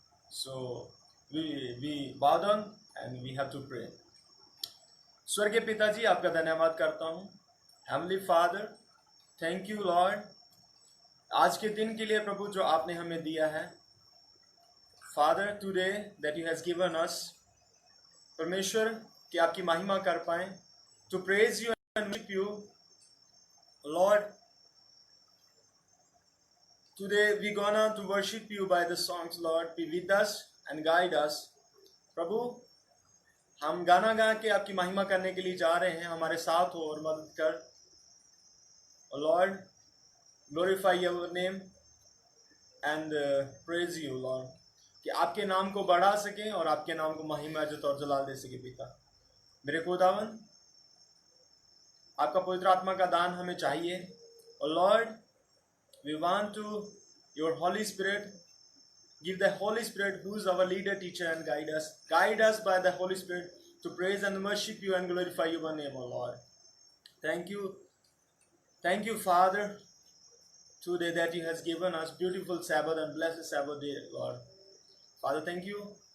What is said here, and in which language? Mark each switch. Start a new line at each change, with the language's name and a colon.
English: So we bow down and we have to pray.
Hindi: स्वर्गीय पिताजी, आपका धन्यवाद करता हूँ.
English: Heavenly Father, thank you Lord,
Hindi: आज के दिन के लिए प्रभु जो आपने हमें दिया है.
English: Father, today that you has given us,
Hindi: परमेश्वर कि आपकी महिमा कर पाएं,
English: to praise you and worship you, Lord. Today we gonna to worship you by the songs, Lord. Be with us and guide us.
Hindi: प्रभु, हम गाना गा के आपकी महिमा करने के लिए जा रहे हैं. हमारे साथ हो और मदद कर.
English: Lord, glorify your name and praise you, Lord.
Hindi: कि आपके नाम को बढ़ा सकें और आपके नाम को महिमा इज्जत और जलाल दे सके. पिता मेरे खुदावन, आपका पवित्र आत्मा का दान हमें चाहिए.
English: और Lord, we want to your Holy Spirit, give the Holy Spirit, who is our leader, teacher, and guide us by the Holy Spirit to praise and worship you and glorify your name, O Lord. Thank you, Father, today that you has given us beautiful Sabbath and blessed Sabbath day, Lord. Father, thank you.